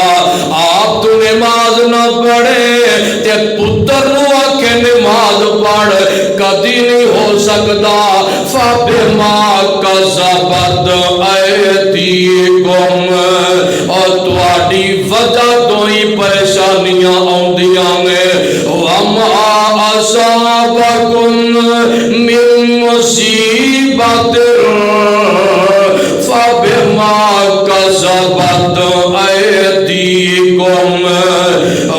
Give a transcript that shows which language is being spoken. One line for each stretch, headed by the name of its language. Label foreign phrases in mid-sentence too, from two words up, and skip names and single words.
Punjabi: ਆਪ ਤਾਂ ਨਮਾਜ਼ ਨਾ ਪੜ੍ਹੇ ਤੇ ਪੁੱਤਰ ਨੂੰ ਆਖੇ ਨਮਾਜ਼ ਪੜ੍ਹ, ਕਦੀ ਨਹੀਂ ਹੋ ਸਕਦਾ।
Arabic: فبما كسبت أيديكم,
Punjabi: ਔਰ ਤੁਹਾਡੀ ਵਜ੍ਹਾ ਤੋਂ ਹੀ ਪਰੇਸ਼ਾਨੀਆਂ ਆਉਂਦੀਆਂ ਨੇ।
Arabic: وما أصابكم من مصيبة فبما كسبت أيديكم,